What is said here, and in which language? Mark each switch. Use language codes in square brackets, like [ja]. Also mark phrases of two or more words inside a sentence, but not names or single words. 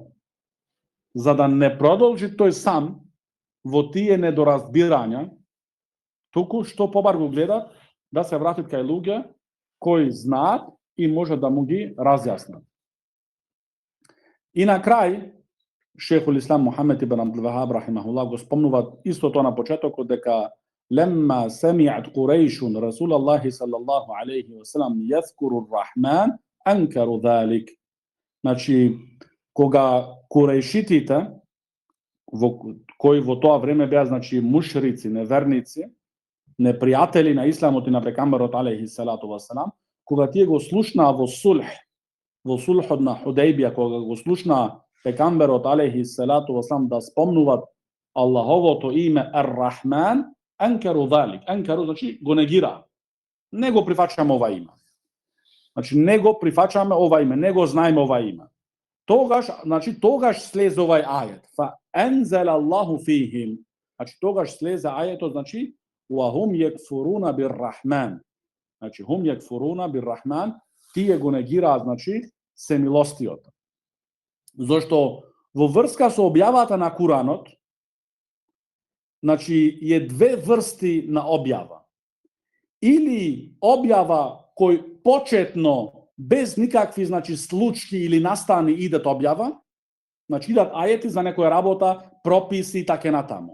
[mk] За да не продолжи тој сам во тие недоразбирања, туку што побар го гледа да се вратит кај луѓе кои знаат и може да му ги разјаснат. И на крај, Шейхул Ислам Мухамед ибн Абдул Вахаб рахимахуллах го спомнува исто тоа на почетокот, дека [ar] لما سمعت قريش رسول الله صلى الله عليه وسلم يذكر الرحمن أنكروا ذلك. [mk] Значи, кога курейшитите, кои во тоа време беа, значи, мушрици, неверници, непријатели на исламот и на пекамберот [ar] عليه الصلاة والسلام, [mk] кога тие го слушнаа во сулхот на Худејбија, кога го слушнаа пекамберот [ar] عليه الصلاة والسلام [mk] да спомнуваат Аллаховото име Ар-Рахман, [ar] أنكروا ذلك. [mk] Анкару, значи, го негира. Не го прифаќаме ова име. Значи, не го прифаќаме ова име, не го знаеме ова име. Тогаш слезе овај ајет. [ar] فأنزل الله فيهم. [mk] Значи, тогаш слезе ајетот, значи, [ar] وهم يكفرون بالرحمن. Значи, هم يكفرون بالرحمن, [mk] тие го негираат, значи, семилостиот. Зошто во врска со објавата на Куранот, значи, е две врсти на објава. Или објава кој почетно без никакви, значи, случки или настани идат објава, значи идат ајети за некоја работа, прописи и така натаму.